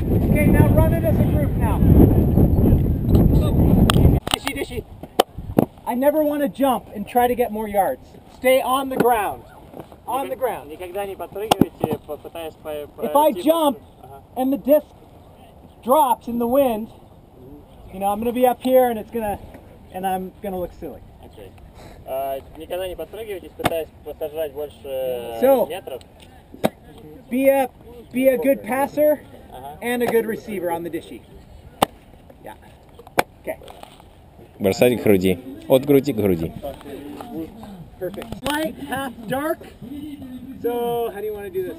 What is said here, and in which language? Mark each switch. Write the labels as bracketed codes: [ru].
[en] Okay, now run it as a group now. Dishy. I never want to jump and try to get more yards. Stay on the ground. On the ground. [ru] Никогда не подпрыгивайте, пытаясь [en] If I jump and the disc drops in the wind, I'm going to be up here and I'm going to look silly. Okay. [ru] Никогда не подпрыгивайте, пытаясь посажать больше метров. [en] Be a good passer and a good receiver on the dishy. Yeah. Okay. [ru] Бросать к груди. От груди к груди. [en] Perfect. Light, half dark. So, how do you want to do this?